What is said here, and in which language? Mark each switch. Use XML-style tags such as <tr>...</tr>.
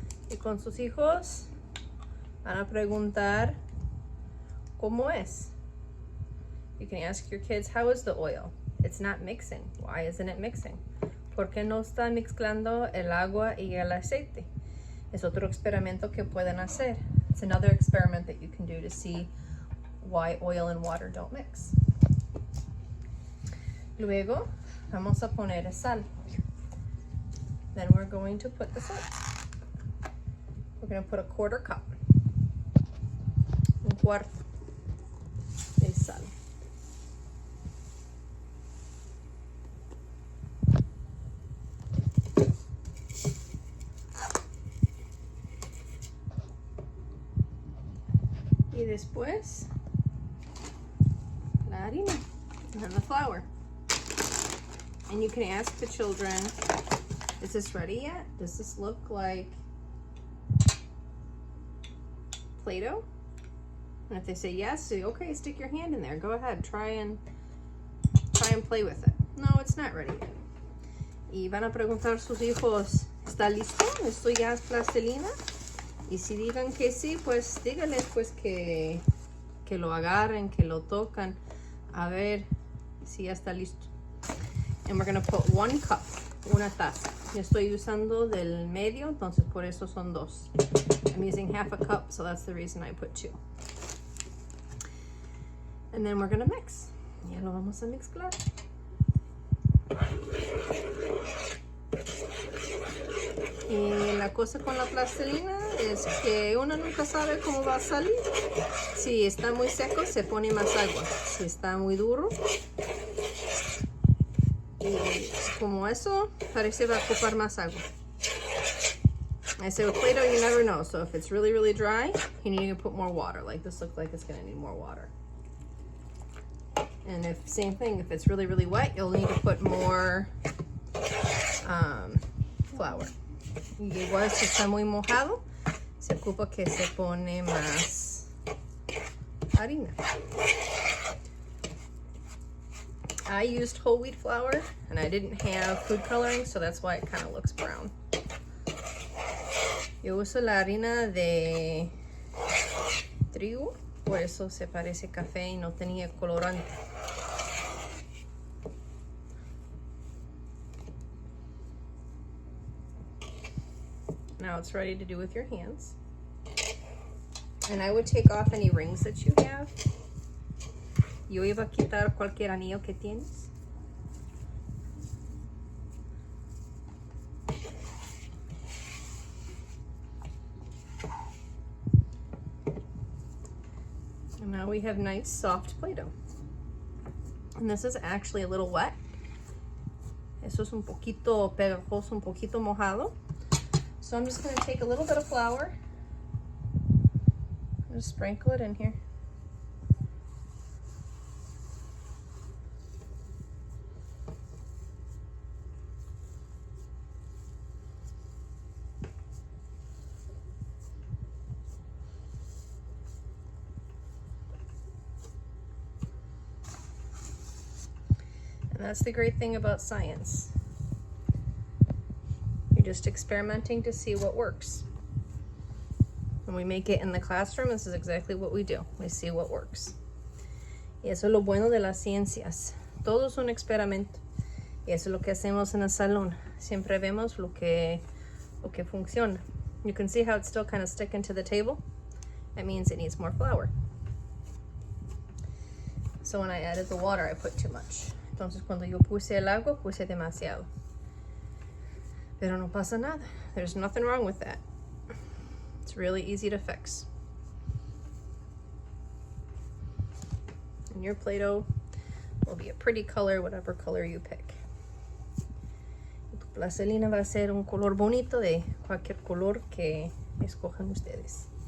<es>Y con sus hijos van a preguntar cómo es.</es> <en>You can ask your kids, how is the oil? It's not mixing. Why isn't it mixing?</en> <es>¿Por qué no está mezclando el agua y el aceite? Es otro experimento que pueden hacer.</es> <en>It's another experiment that you can do to see why oil and water don't mix.</en> <es>Luego vamos a poner sal.</es> <en>Then we're going to put the salt. We're going to put a 1/4 cup.</en> <es>Un cuarto de sal. Y después la harina</es> <en>and then the flour. And you can ask the children, is this ready yet? Does this look like Play-Doh? And if they say yes, say, okay, stick your hand in there. Go ahead, try and play with it. No, it's not ready yet.</en> <es>Y van a preguntar a sus hijos, ¿está listo? ¿Esto ya es plastilina? Y si digan que sí, pues díganles pues que lo agarren, que lo tocan, a ver si ya está listo.</es> <en>And we're going to put 1 cup,</en> <es>una taza. Yo estoy usando del medio, entonces por eso son 2.</es> <en>I'm using half a cup, so that's the reason I put 2. And then we're going to mix.</en> <es>Ya lo vamos a mezclar. Y la cosa con la plastilina es que uno nunca sabe cómo va a salir. Si está muy seco, se pone más agua. Si está muy duro, y como eso, parece va a ocupar más agua.</es> <en>I say with Play-Doh, you never know. So if it's really, really dry, you need to put more water. Like this looks like it's going to need more water. And if same thing, if it's really, really wet, you'll need to put more flour.</en> <es>Y igual si está muy mojado, se ocupa que se pone más harina.</es> <en>I used whole wheat flour and I didn't have food coloring, so that's why it kind of looks brown.</en> <es>Yo uso la harina de trigo, por eso se parece café y no tenía colorante.</es> <en>Now it's ready to do with your hands. And I would take off any rings that you have.</en> <es>Yo iba a quitar cualquier anillo que tienes.</es> <en>And now we have nice soft Play-Doh. And this is actually a little wet.</en> <es>Eso es un poquito pegajoso, un poquito mojado.</es> <en>So I'm just going to take a little bit of flour and just sprinkle it in here. And that's the great thing about science. You're just experimenting to see what works. When we make it in the classroom, this is exactly what we do. We see what works.</en> <es>Y eso es lo bueno de las ciencias. Todo es un experimento. Y eso es lo que hacemos en el salón. Siempre vemos lo que funciona.</es> <en>You can see how it's still kind of sticking to the table. That means it needs more flour. So when I added the water, I put too much.</en> <es>Entonces cuando yo puse el agua, puse demasiado. Pero no pasa nada.</es> <en>There's nothing wrong with that. It's really easy to fix. And your Play-Doh will be a pretty color, whatever color you pick.</en> <es>Y tu plastilina va a ser un color bonito de cualquier color que escojan ustedes.</es>